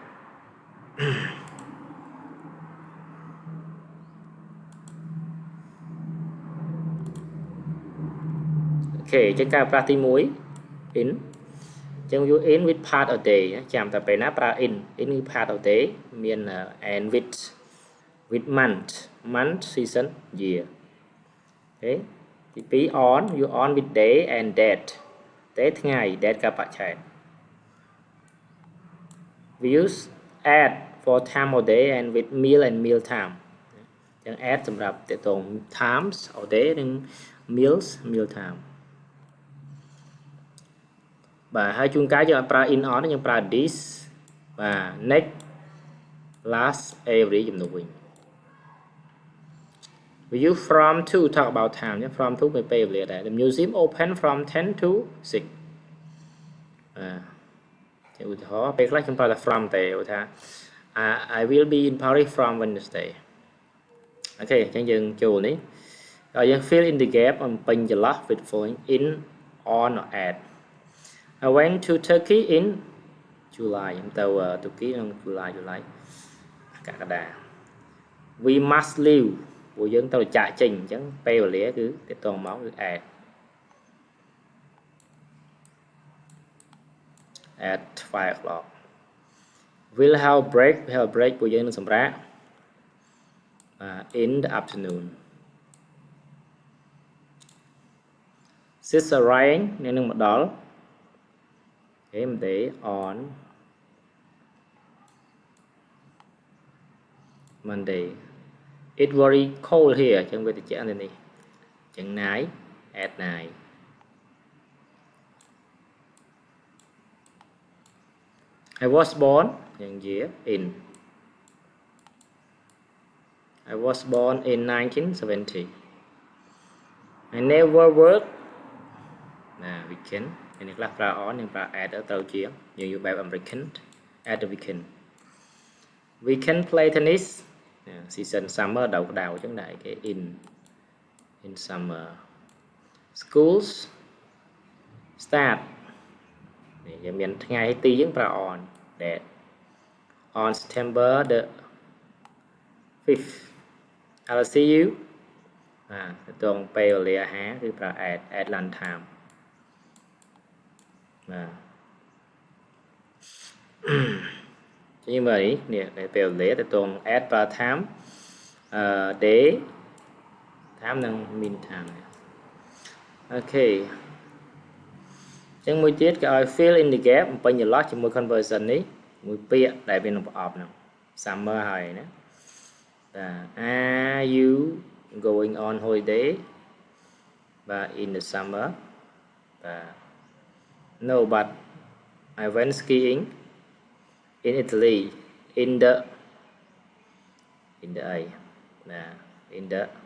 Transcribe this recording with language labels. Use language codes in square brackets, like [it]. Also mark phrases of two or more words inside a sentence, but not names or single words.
[km] អូខេចឹងការប្រើទី1 [en] in ចឹង you in with part of day [km] ចាំតែពេលណាប្រើ [en] in គឺ part of day មាន and with month season year [km] អូខេទី2 [en] on you on with day and date day ថ្ងៃ date [km] កាលបច្ចុប្បន្ន [en] we use at for time of day and with meal and meal time ចឹង at [km] សម្រាប់តកតង [en] times of day និង meal time [km] បាទហើយជួនកាលយើងអត់ប្រើ [en] in on [km] យើងប្រើ [en] this បាទ next last every [km] ជំនួសវិញ [en] We use from to talk about time ញ៉ា from to ពេល [km] វេលាដែរ [en] The museum open from 10 to 6 [km] ឧទាហរណ៍ពេលខ្លះខ្ញុំប្រើតែ [en] from [km] ទេឧទាហរណ៍ [en] I will be in Paris from Wednesday [km] អូខេអញ្ចឹងយើងចូលនេះយើង [en] fill in the gap បំពេញ ចន្លោះ with following in on or at I went to Turkey in July [km] ខ្ញុំទៅទូគីក្នុង [en] July កក្កដា we must leave [km] ពួកយើងត្រូវចាកចេញអញ្ចឹងពេលវេលាគឺទាក់ទងមកគឺ [en] at 12 o'clock we'll have break [km] ពួកយើងនឹងសម្រាក [en] in the afternoon she's arriving [km] អ្នកនឹងមកដល់ [en] day on Monday it's very cold here [km] អញ្ចឹងវាត្រជាក់នៅនេះអញ្ចឹង [en] night at night I was born យ៉ាង year in I was born in 1970 I never worked weekend [km] នេះខ្លះប្រើ [en] on [km] និងប្រើ [en] at [km] ត្រូវជាយើងយកបែប [en] American at the weekend we can play tennis season summer [km] ដៅក្តៅអញ្ចឹងដែរគេ [en] in summer schools start [km] នេះយើងមានថ្ងៃទីយើងប្រើ [en] on that on September the 5th I'll see you [km] ទៅតងពេលវេលាអាហារគឺប្រើ [en] at lunch time [km] ជាមើលនេះពេលវេលាទៅតង at ប្រើ [en] time day time [km] និង [en] mean time [km] អូខេអញ្ចឹងមួយទៀតគេឲ្យ [en] fill in the gap [km] បំពេញចន្លោះជាមួយ conversion នេះមួយពាក្យដែលមានប្រអប់ហ្នឹង summer ហើយណា [en] are you going on holiday បាទ in the summer បាទ no but I went skiing in Italy in the in the